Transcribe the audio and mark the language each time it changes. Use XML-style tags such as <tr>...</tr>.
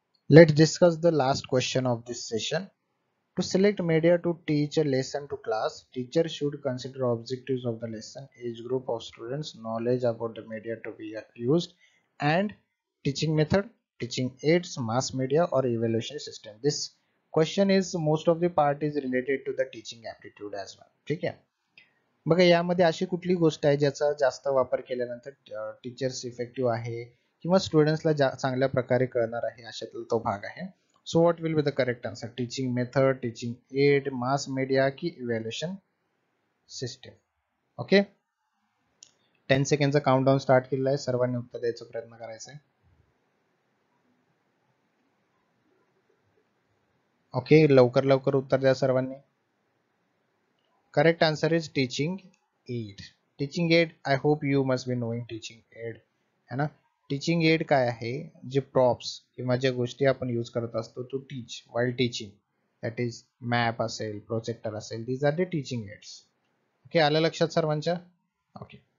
<en>Let's discuss the last question of this session. To select media to teach a lesson to class, teacher should consider objectives of the lesson, age group of students, knowledge about the media to be used, and teaching method, teaching aids, mass media or evaluation system. This question is most of the part is related to the teaching aptitude as well.</en> <mr>ठीक आहे, बघा यामध्ये अशी कुठली गोष्ट आहे ज्याचा जास्त वापर केल्यानंतर टीचर्स इफेक्टिव्ह आहे किंवा स्टुडंट्सला चांगल्या प्रकारे कळणार आहे, अशातला तो भाग आहे.</mr> <en>So what will be the correct answer? Teaching method, teaching aid, mass media की evaluation system?</en> <mr>Okay, 10 सेकंडचा countdown start केलेला आहे. सर्वांनी उत्तर द्यायचा प्रयत्न करायचा आहे. ओके, लवकर लवकर उत्तर द्या सर्वांनी.</mr> <en>Correct answer is teaching aid. Teaching aid, I hope you must be knowing teaching aid, है ना.</en> <mr>टीचिंग एड काय आहे? जे प्रॉप्स किंवा ज्या गोष्टी आपण यूज करत असतो</mr> <en>to teach while teaching,</en> <mr>that is map असेल, प्रोजेक्टर असेल,</mr> <en>These are the teaching aids.</en> <mr>Okay, आलं लक्षात सर्वांच्या? ओके,</mr>